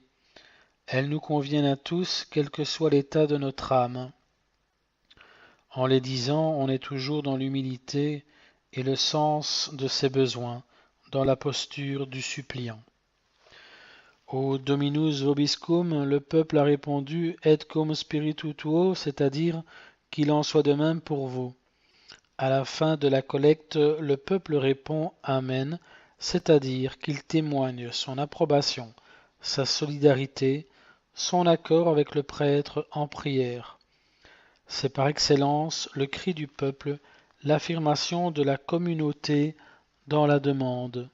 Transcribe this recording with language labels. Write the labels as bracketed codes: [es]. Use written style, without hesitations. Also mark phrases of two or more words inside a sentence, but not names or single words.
[fr] Elles nous conviennent à tous, quel que soit l'état de notre âme. En les disant, on est toujours dans l'humilité et le sens de ses besoins, dans la posture du suppliant. [la] Au Dominus vobiscum, [fr] le peuple a répondu [la] et cum spiritu tuo, [fr] c'est-à-dire qu'il en soit de même pour vous. À la fin de la collecte, le peuple répond Amen, c'est-à-dire qu'il témoigne son approbation sa solidarité, son accord avec le prêtre en prière. C'est par excellence le cri du peuple, l'affirmation de la communauté dans la demande.